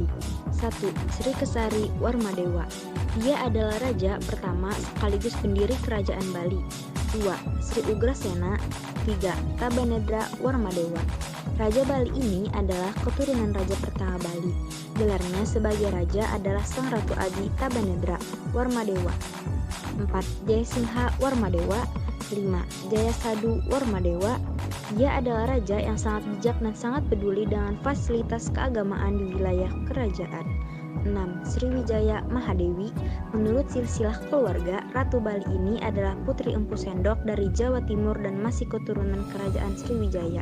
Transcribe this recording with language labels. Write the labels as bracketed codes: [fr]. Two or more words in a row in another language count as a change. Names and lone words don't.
[id] 1. Sri Kesari Warmadewa. Dia adalah raja pertama sekaligus pendiri Kerajaan Bali. 2. Sri Ugrasena. 3. Tabanedra Warmadewa. Raja Bali ini adalah keturunan raja pertama Bali. Gelarnya sebagai raja adalah Sang Ratu Adi Tabanedra Warmadewa. 4. Jayasingha Warmadewa. 5. Jayasadu Warmadewa. Dia adalah raja yang sangat bijak dan sangat peduli dengan fasilitas keagamaan di wilayah kerajaan. 6. Sriwijaya Mahadewi. Menurut silsilah keluarga, Ratu Bali ini adalah putri Empu Sendok dari Jawa Timur dan masih keturunan kerajaan Sriwijaya.